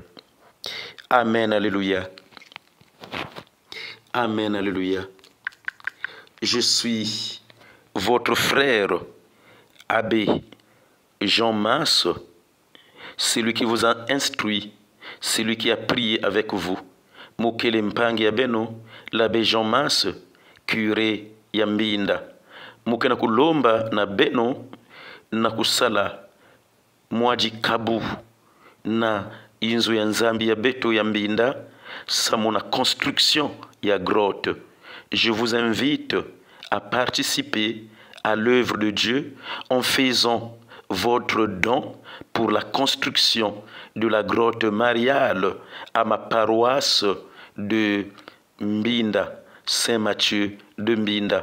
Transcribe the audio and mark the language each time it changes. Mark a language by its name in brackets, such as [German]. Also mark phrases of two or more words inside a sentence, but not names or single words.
[French] Amen, alléluia. Amen, alléluia. Je suis votre frère, Abbé Jean Masse, celui qui vous a instruit, celui qui a prié avec vous. [Kongo] Mukele Mpangi ya Beno, l'abbé Jean Masse, curé ya Mbinda. Mukena kulomba na Beno na kusala mwaji kabu na inzu ya nzambi ya beto ya Mbinda, samona construction ya grotte. [French] Je vous invite à participer à l'œuvre de Dieu en faisant votre don pour la construction de la grotte mariale à ma paroisse de Mbinda, Saint-Mathieu de Mbinda.